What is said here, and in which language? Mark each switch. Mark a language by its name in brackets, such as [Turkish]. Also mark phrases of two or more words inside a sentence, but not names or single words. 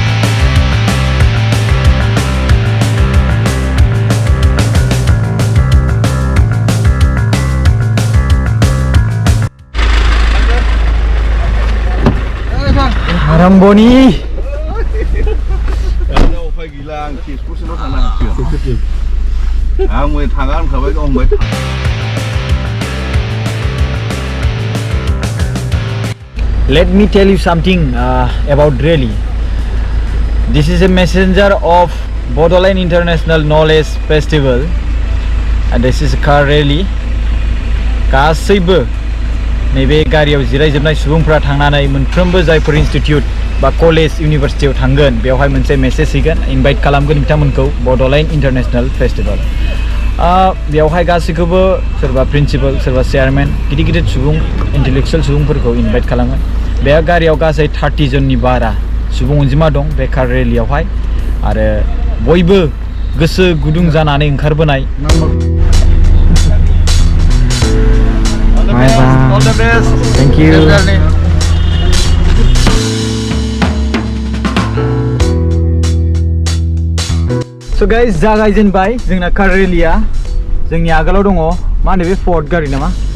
[Bodo] Ramboni उफाय गैला आं तेजपुरसिमल' थांनांसिगोन आं मै थाङा होनखाबाय दंबाय [English] Let me tell you something about rally. This is a messenger of Bodoland International Knowledge Festival and this is a car rally. [Bodo] गासैबो नैबे गारियाव जिरायजोबनाय सुबुंफोरा थांनानै मोनफ्रोमबो जायफोर इनस्टिट्यूट बा कलेज इउनिभारसिटियाव थांगोन बेवहाय मोनसे मेसेज हैगोन इनभाइट खालामगोन बिथांमोनखौ बड'लेण्ड इन्टारनेशनेल फेस्टिभेल बेवहाय गासैखौबो सोरबा प्रिन्सिपाल सोरबा चेयारमेन गिदिर गिदिर सुबुं इन्टेलेक्चुवेल सुबुंफोरखौ इनभाइट खालामगोन बे गारियाव गासै 30 जननि बारा सुबुं अनजिमा दं बे कार रेलियावहाय आरो बयबो गोसो गुदुं जानानै ओंखारबोनाय [English] All the best. Thank you. So guys, [Bodo] जागायजेनबाय जोंना कार रेलिया जोंनि आगोलाव दङ मा होनो बे फर्ड गारि नामा